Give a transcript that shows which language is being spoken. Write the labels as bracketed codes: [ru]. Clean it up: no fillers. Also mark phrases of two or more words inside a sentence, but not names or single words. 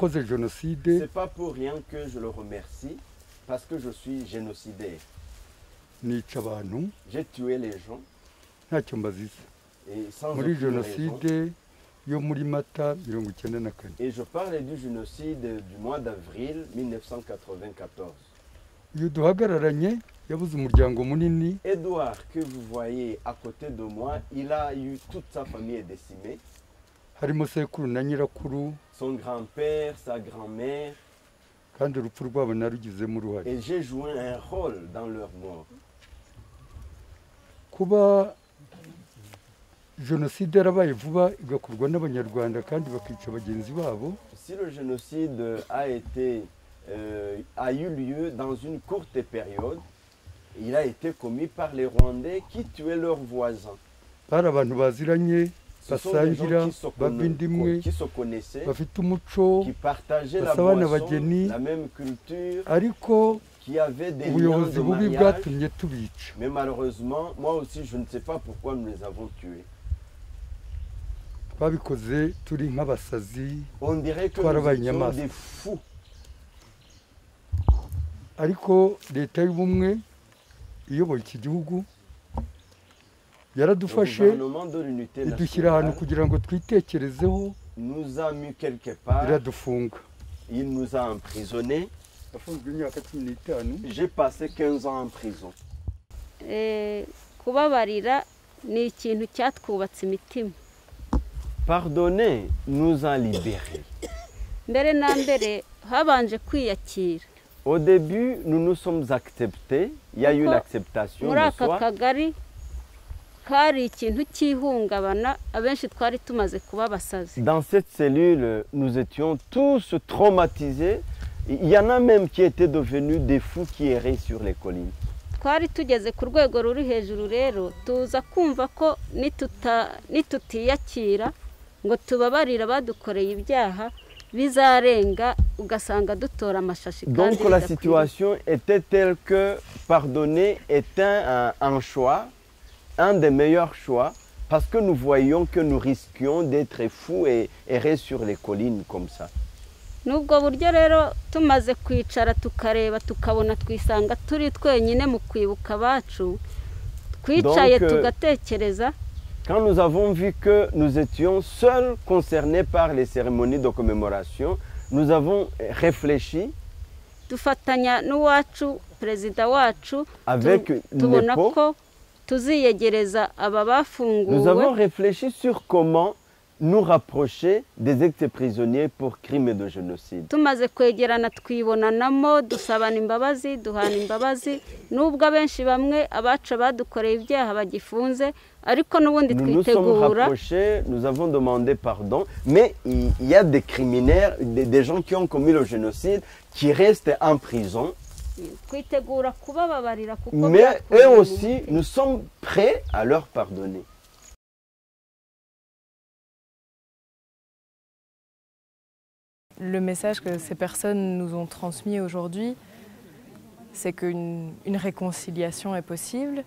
[fr] C'est pas pour rien que je le remercie, parce que je suis génocidaire. [rw] nica abantu J'ai tué les gens ntacyo mbaziza [fr] et sans [rw] muri [fr] aucune raison. [rw] jenoside yo muri Mata 1994. [fr] Et je parle du génocide du mois d'avril 1994. [rw] Iyo duhagararanye yabuze umuryango munini. [fr] Edouard, que vous voyez à côté de moi, il a eu toute sa famille est décimée. [rw] Harimo sekuru na nyirakuru. [fr] Son grand-père, sa grand-mère. [rw] Kandi urupfu rwabo narugizemo uruhare. [fr] Et j'ai joué un rôle dans leur mort. [rw] Kuba jenoside yarabaye vuba igakorwa n'abanyarwanda kandi bakica bagenzi babo. [fr] Si le génocide a eu lieu dans une courte période, il a été commis par les Rwandais qui tuaient leurs voisins. [rw] Bari abantu baziranye, basangira, bavindimwe, bafite umuco, basabana abageni, ariko ubuyobozi bubi bwatumye tubica. [fr] Mais malheureusement, moi aussi, je ne sais pas pourquoi nous les avons tués. [rw] Babikoze turi nk'abasazi, [fr] on dirait que nous étions des fous. [rw] Ariko leta y'ubumwe iyoboye iki gihugu yaradufashe idushyira ahantu kugira ngo twitekerezeho, iradufunga. [fr] Il nous a emprisonnés. J'ai passé 15 ans en prison. [rw] Kubabarira ni ikintu cyatwubatse imitima. [fr] Pardonner nous a libérés. [rw] Mbere na mbere habanje kwiyakira. [fr] Au début, nous nous sommes acceptés. Il y a eu l'acceptation de soi. [rw] Muri aka kagari kari ikintu cyihungabana abenshi twari tumaze kuba basazi. [fr] Dans cette cellule, nous étions tous traumatisés. Il y en a même qui étaient devenus des fous qui erraient sur les collines. [rw] Twari tugeze ku rwego ruri hejuru rero tuza kumva ko nitutiyakira ngo tubabarira badukoreye ibyaha bizarenga ugasanga dutora amashashi. [fr] Donc la situation était telle que pardonner était un choix, un des meilleurs choix, parce que nous voyions que nous risquions d'être fous et errer sur les collines comme ça. [rw] Nubwo buryo rero tumaze kwicara tukareba tukabona twisanga turi twenyine mu kwibuka bacu, twicaye tugatekereza. [fr] Quand nous avons vu que nous étions seuls concernés par les cérémonies de commémoration, nous avons réfléchi [rw] dufatanya n'uwacu perezida wacu [fr] avec l'époque. Nous avons réfléchi sur comment nous rapprocher des ex-prisonniers pour crimes de génocide. [rw] Tumaze kwegerana twibonanamo dusabana imbabazi duhana imbabazi nubwo abenshi bamwe abaca badukoreye ibyaha bagifunze ariko nubundi twitegura. [fr] Nous nous sommes rapprochés, nous avons demandé pardon, mais il y a des criminels, des gens qui ont commis le génocide qui restent en prison. Mais eux aussi, nous sommes prêts à leur pardonner. Le message que ces personnes nous ont transmis aujourd'hui, c'est qu'une réconciliation est possible,